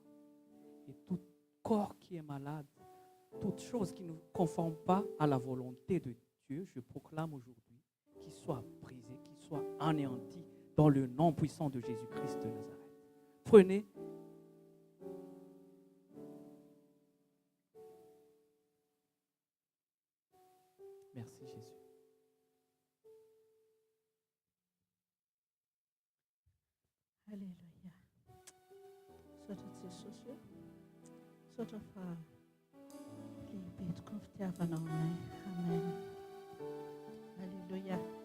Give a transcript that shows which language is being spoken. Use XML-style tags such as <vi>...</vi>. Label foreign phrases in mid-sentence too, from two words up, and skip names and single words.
<fr>Et tout corps qui est malade, toute chose qui ne conforme pas à la volonté de Dieu, je proclame aujourd'hui qu'il soit brisé, qu'il soit anéanti dans le nom puissant de Jésus-Christ de Nazareth. Prenez. Merci Jésus. Halleluja.</fr> <mg>Sotra Jesosy io. Sotra fa lehibe tokoa ny fitiavanao aminay. Amen. Halleluja.</mg>